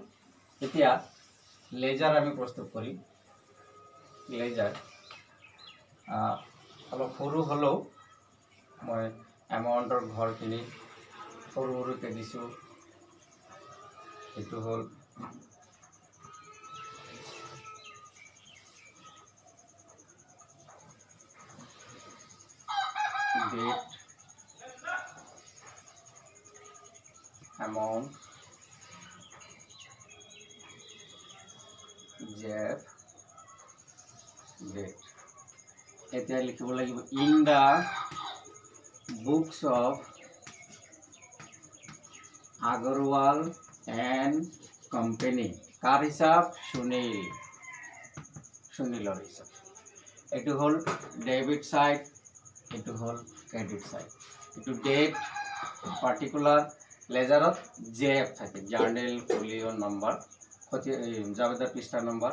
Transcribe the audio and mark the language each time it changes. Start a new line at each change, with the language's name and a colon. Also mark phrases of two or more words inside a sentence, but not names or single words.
Assamese: এতিয়া লেজাৰ আমি প্ৰস্তুত কৰিম। লেজাৰ অলপ সৰু হ'লেও মই এমাউণ্টৰ ঘৰখিনি সৰু সৰুকৈ দিছোঁ। এইটো হ'ল
English: date amount jeff
Assamese: date এতিয়া লিখিব লাগিব
English: in the books of Agarwal and company
Assamese: কাৰ হিচাপ সুনীলৰ হিচাপ। এইটো হ'ল ডেবিট সাইড এইটো হ'ল ক্ৰেডিট সাইড। এইটো ডেট পাৰ্টিকুলাৰ লেজাৰত জেএফ থাকে জাৰ্নেল ফলিঅ নম্বৰ জাবেদাৰ পৃষ্ঠা নম্বৰ।